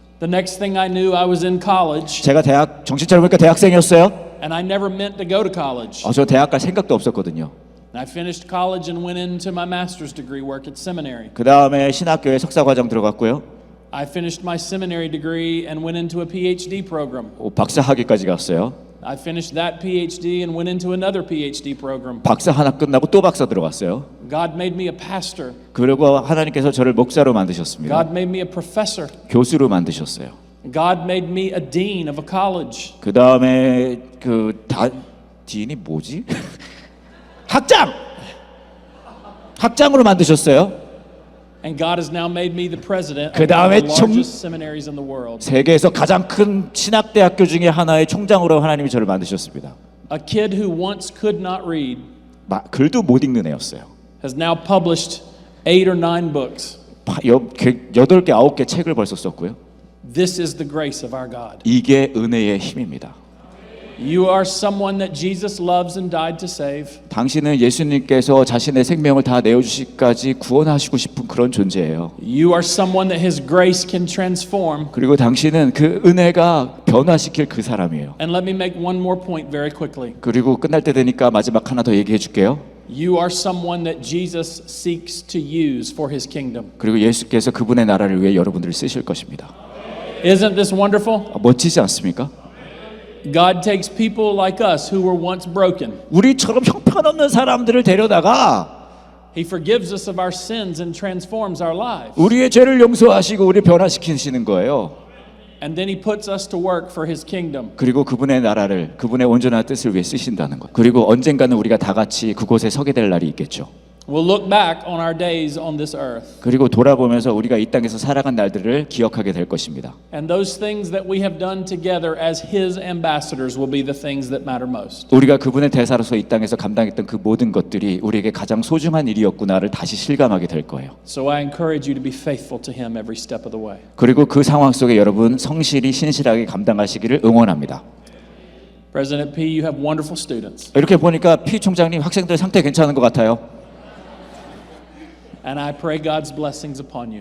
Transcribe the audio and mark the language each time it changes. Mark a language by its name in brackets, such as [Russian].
[English] The next thing I knew, I was in college, [Korean] 제가 정신 차려보니까 대학생이었어요. [English] and I never meant to go to college. [Korean] 저 대학 갈 생각도 없었거든요. [English] I finished college and went into my master's degree work at seminary. [Korean] 그 다음에 신학교에 석사과정 들어갔고요. [English] I finished my seminary degree and went into a PhD program. [Korean] 박사학위까지 갔어요. [English] I finished that PhD and went into another PhD program. [Korean] 박사 하나 끝나고 또 박사 들어갔어요. [English] God made me a pastor. [Korean] 그리고 하나님께서 저를 목사로 만드셨습니다. [English] God made me a professor. [Korean] 교수로 만드셨어요. [English] God made me a dean of a college. [Korean] 그 다음에 디인이 뭐지? 학장으로 만드셨어요. [English] And God has now made me the president [Korean] 그 [English] of one [Korean] 다음에 [English] of the largest seminaries in the world. [Korean] 세계에서 가장 큰 신학대학교 중에 하나의 총장으로 하나님이 저를 만드셨습니다. [English] A kid who once could not read [Korean] 글도 못 읽는 애였어요. [English] has now published 8 or 9 books. [Korean] 8개, 9개 책을 벌써 썼고요. [English] This is the grace of our God. [Korean] 이게 은혜의 힘입니다. [English] You are someone that Jesus loves and died to save. [Korean] 당신은 예수님께서 자신의 생명을 다 내어주시기까지 구원하시고 싶은 그런 존재예요. [English] You are someone that His grace can transform. [Korean] 그리고 당신은 그 은혜가 변화시킬 그 사람이에요. [English] And let me make one more point very quickly. [Korean] 그리고 끝날 때 되니까 마지막 하나 더 얘기해 줄게요. [English] You are someone that Jesus seeks to use for His kingdom. [Korean] 그리고 예수께서 그분의 나라를 위해 여러분들을 쓰실 것입니다. [English] Isn't this wonderful? [Korean] 멋지지 않습니까? [English] God takes people like us who were once broken. [Korean] 우리처럼 형편없는 사람들을 데려다가 [English] He forgives us of our sins and transforms our lives. [Korean] 우리의 죄를 용서하시고 우리 변화시키시는 거예요. [English] And then he puts us to work for his kingdom. [Korean] 그리고 그분의 나라를, 그분의 온전한 뜻을 위해 쓰신다는 것. 그리고 언젠가는 우리가 다 같이 그곳에 서게 될 날이 있겠죠. [English] We'll look back on our days on this earth. [Korean] 그리고 돌아보면서 우리가 이 땅에서 살아간 날들을 기억하게 될 것입니다. [English] And those things that we have done together as his ambassadors will be the things that matter most. [Korean] 우리가 그분의 대사로서 이 땅에서 감당했던 그 모든 것들이 우리에게 가장 소중한 일이었구나를 다시 실감하게 될 거예요. [English] So I encourage you to be faithful to him every step of the way. [Korean] 그리고 그 상황 속에 여러분 성실히 신실하게 감당하시기를 응원합니다. [English] President P, you have wonderful students. [Korean] 이렇게 보니까 피 총장님 학생들 상태 괜찮은 것 같아요. [English] And I pray God's blessings upon you.